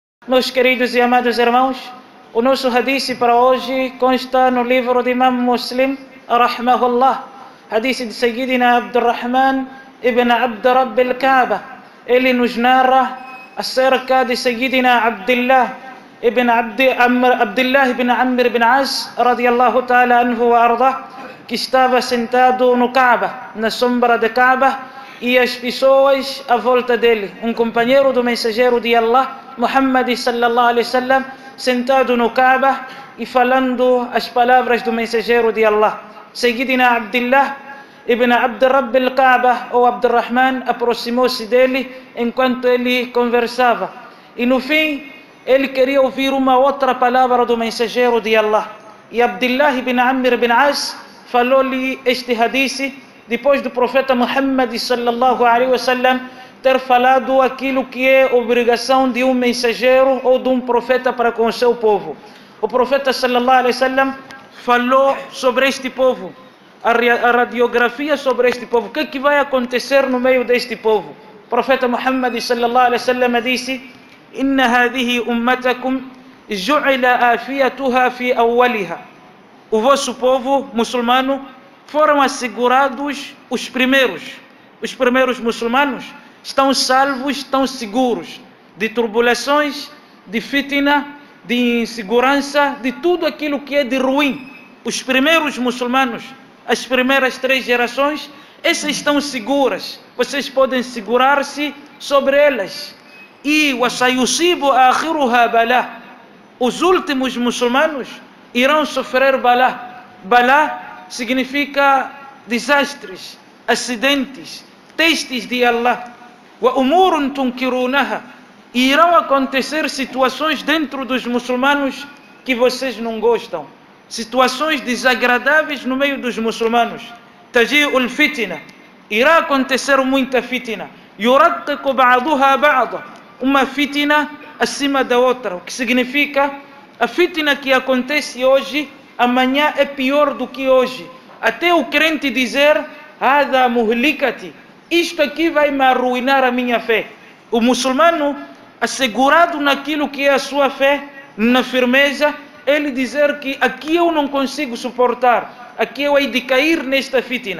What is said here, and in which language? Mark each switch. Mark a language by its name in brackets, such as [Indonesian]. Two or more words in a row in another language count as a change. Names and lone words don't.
[Portuguese] Meus queridos e amados irmãos, o nosso hadith para hoje consta no livro de Imam Muslim, rahmahullah, hadith de Sayyidina Abdurrahman ibn Abd Rabb al-Kaaba. Ele nos narra acerca de Sayyidina Abdullah ibn Amr ibn As, [Arabic] رضي الله تعالى عنه وأرضاه, [Portuguese] que estava sentado no Kaaba, na sombra da Kaaba, e as pessoas à volta dele, um companheiro do mensageiro de Allah, Muhammad [Arabic] صلى الله عليه وسلم, [Portuguese] sentado no Kaaba e falando as palavras do mensageiro de Allah. Sayyidina Abdullah ibn Abd Rabb al-Kaaba, ou Abdurrahman, aproximou-se dele enquanto ele conversava. E no fim, ele queria ouvir uma outra palavra do mensageiro de Allah. E Abdullah ibn Amr ibn As falou-lhe este hadith depois do profeta Muhammad [Arabic] صلى الله عليه وسلم [Portuguese] ter falado aquilo que é obrigação de um mensageiro ou de um profeta para com o seu povo. O profeta [Arabic] صلى الله عليه وسلم [Portuguese] falou sobre este povo, a radiografia sobre este povo, o que vai acontecer no meio deste povo. O profeta Muhammad [Arabic] صلى الله عليه وسلم disse: "إن هذه أمتكم جعل عافيتها في أولها." [Portuguese] O vosso povo muçulmano foram assegurados os primeiros muçulmanos estão salvos, estão seguros de tribulações, de fitna, de insegurança, de tudo aquilo que é de ruim. Os primeiros muçulmanos, as primeiras 3 gerações, essas estão seguras, vocês podem segurar-se sobre elas. E [Arabic] وسيصيب آخرها بلاء, [Portuguese] os últimos muçulmanos irão sofrer bala. Bala significa desastres, acidentes, testes de Allah. [Arabic] وأمور تنكرونها, [Portuguese] e irão acontecer situações dentro dos muçulmanos que vocês não gostam, situações desagradáveis no meio dos muçulmanos. [Arabic] تجيء الفتنة, [Portuguese] irá acontecer muita fitna. [Arabic] يرقق بعضها بعضا, [Portuguese] uma fitna acima da outra, o que significa a fitna que acontece hoje, amanhã é pior do que hoje. Até o crente dizer: [Arabic] "هذه مهلكتي", [Portuguese] isto aqui vai me arruinar a minha fé. O muçulmano, assegurado naquilo que é a sua fé, na firmeza, ele dizer que aqui eu não consigo suportar, aqui eu hei de cair nesta fitna.